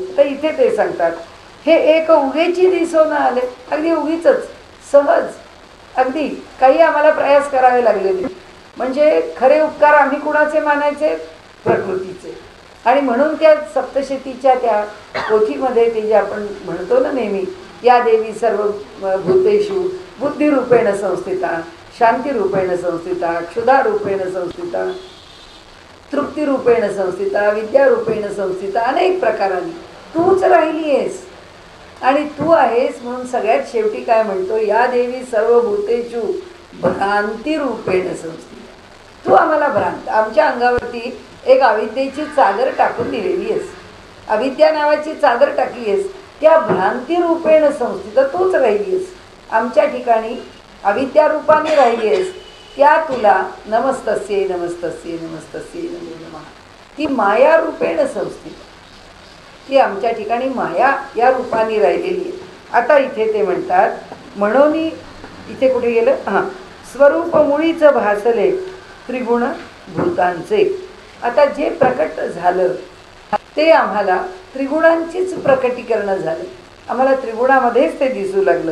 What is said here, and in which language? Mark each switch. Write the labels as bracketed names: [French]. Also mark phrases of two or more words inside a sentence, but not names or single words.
[Marathi] तर इथे ते सांगतात हे एक उगेची दिसून आले, अगदी उगीच सहज, अगदी काही आम्हाला प्रयास करावे लागले नाही. म्हणजे खरे उपकार आम्ही कुणाचे मानायचे? प्रकृतीचे. आणि म्हणून त्या सप्तशतीच्या त्या पोथीमध्ये ते जे आपण म्हणतो ना नेहमी, [Sanskrit] या देवी सर्व भूतेषु बुद्धिरूपेण संस्थिता, शांतिरूपेण संस्थिता, क्षुधारूपेण संस्थिता, तृप्तिरूपेण संस्थिता, विद्यारूपेण संस्थिता, [Marathi] अनेक प्रकारांनी तूच राहिली आहेस. आणि तू आहेस म्हणून सगळ्यात शेवटी काय म्हणतो, [Sanskrit] या देवी सर्व भूतेषु भ्रांतिरूपेण संस्थिता. [Marathi] तू आम्हाला भ्रांत, आमच्या अंगावरती एक अविद्येची चादर टाकून दिलेली आहेस, अविद्या नावाची चादर टाकली आहेस, त्या भ्रांतिरूपेण संस्थित तूच राहिली आहेस. आमच्या ठिकाणी अविद्या रूपाने राहिली आहेस, त्या तुला [Sanskrit] नमस्तस्ये नमस्तस्ये नमस्तस्ये नमो नमः. [Marathi] ती माया रूपेण संस्थित, ती आमच्या ठिकाणी माया या रूपाने राहिलेली आहे. आता इथे ते म्हणतात म्हणून इथे कुठे गेलं, हां, स्वरूप मुळीच भासले त्रिगुण भूतांचे. आता जे प्रकट झालं ते आम्हाला त्रिगुणांचीच प्रकटीकरण झालं, आम्हाला त्रिगुणामध्येच ते दिसू लागलं.